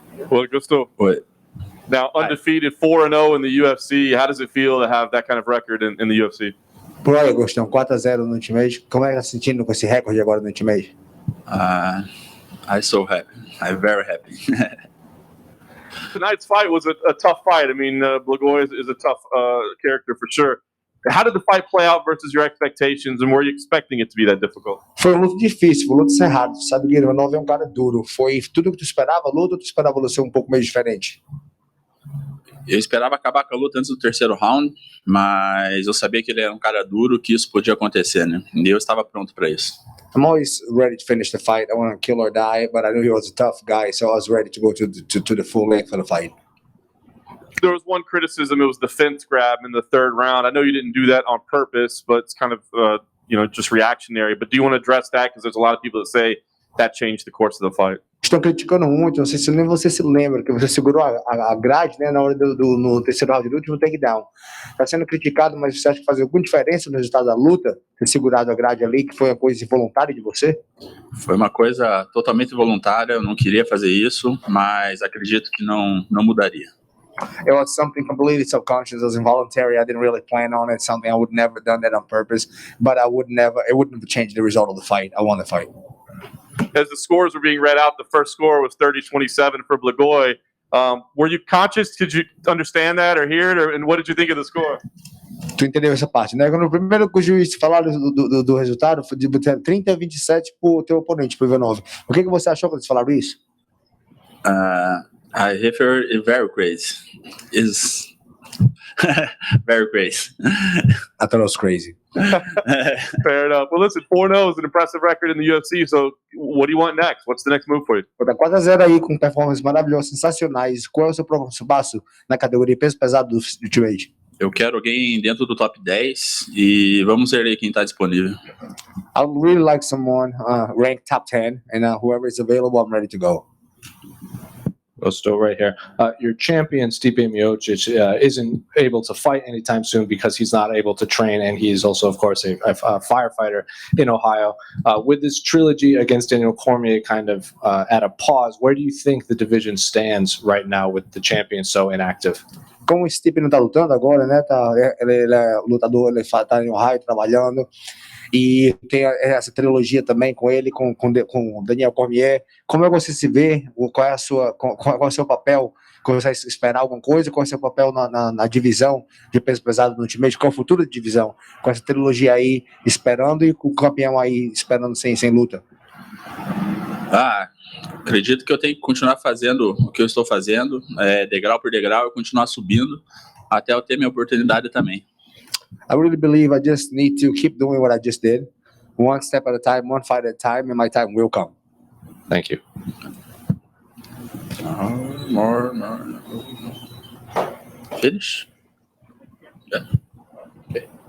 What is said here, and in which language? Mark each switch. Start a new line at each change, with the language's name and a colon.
English: Well, Augusto, What? now undefeated 4-0 in the UFC. How does it feel to have that kind of record in the UFC?
Portuguese: Por aí, Augustão, 4-0 no Ultimate. Como é que tá se sentindo com esse recorde agora no Ultimate?
English: I'm so happy. I'm very happy. Tonight's fight was a tough fight. I mean, Burgoy is a tough character for sure. How did the fight play out versus your expectations, and were you expecting it to be that difficult?
Portuguese: Foi um luto difícil, um luto cerrado. Sabe, Guilherme é um cara duro. Foi tudo que tu esperava a luta, ou tu esperava a luta ser um pouco meio diferente? Eu esperava acabar com a luta antes do terceiro round, mas eu sabia que ele era um cara duro, que isso podia acontecer, né? E eu estava pronto para isso.
English: I'm always ready to finish the fight. I want to kill or die, but I knew he was a tough guy, so I was ready to go to the full length of the fight. There was one criticism. It was the fence grab in the third round. I know you didn't do that on purpose, but it's kind of, just reactionary. But do you want to address that? Because there's a lot of people that say that changed the course of the fight.
Portuguese: Estão criticando muito, não sei se nem você se lembra, que você segurou a grade, né, na hora no terceiro round do último takedown. Está sendo criticado, mas você acha que faz alguma diferença no resultado da luta, ter segurado a grade ali, que foi uma coisa involuntária de você? Foi uma coisa totalmente voluntária, eu não queria fazer isso, mas acredito que não mudaria.
English: It was something completely subconscious. It was involuntary. I didn't really plan on it. Something I would never done that on purpose. But it wouldn't have changed the result of the fight. I won the fight. As the scores were being read out, the first score was 30-27 for Burgoy. Were you conscious? Did you understand that or hear it? And what did you think of the score?
Portuguese: Tu entendeu essa parte, né? Quando o primeiro que o juiz falaram do resultado foi de 30-27 pro teu oponente, pro Ivanov. O que você achou quando eles falaram isso?
English: I hear it very crazy. Is very crazy. I thought it was crazy. Fair enough. Well, listen, 4-0 is an impressive record in the UFC. So, what do you want next? What's the next move for you?
Portuguese: Tá 4-0 aí com performances maravilhosas, sensacionais. Qual é o seu próximo passo na categoria peso pesado do Ultimate? Eu quero alguém dentro do top 10 e vamos ver aí quem está disponível.
English: I would really like someone ranked top 10, and whoever is available, I'm ready to go. Augusto right here. Your champion, Stipe Miocic, isn't able to fight anytime soon because he's not able to train, and he's also, of course, a firefighter in Ohio. With this trilogy against Daniel Cormier kind of at a pause, where do you think the division stands right now with the champion so inactive?
Portuguese: Como o Stipe não tá lutando agora, né? Ele é lutador, ele tá em Ohio trabalhando. E tem essa trilogia também com ele, com Daniel Cormier. Como é que você se vê? Qual é o seu papel? Você esperar alguma coisa? Qual é o seu papel na divisão de peso pesado no Ultimate? Qual é o futuro da divisão? Com essa trilogia aí esperando e com o campeão aí esperando sem luta. Acredito que eu tenho que continuar fazendo o que eu estou fazendo, degrau por degrau, e continuar subindo até eu ter minha oportunidade também.
English: I really believe I just need to keep doing what I just did, one step at a time, one fight at a time, and my time will come. Thank you. More. Finish? Yeah. Okay.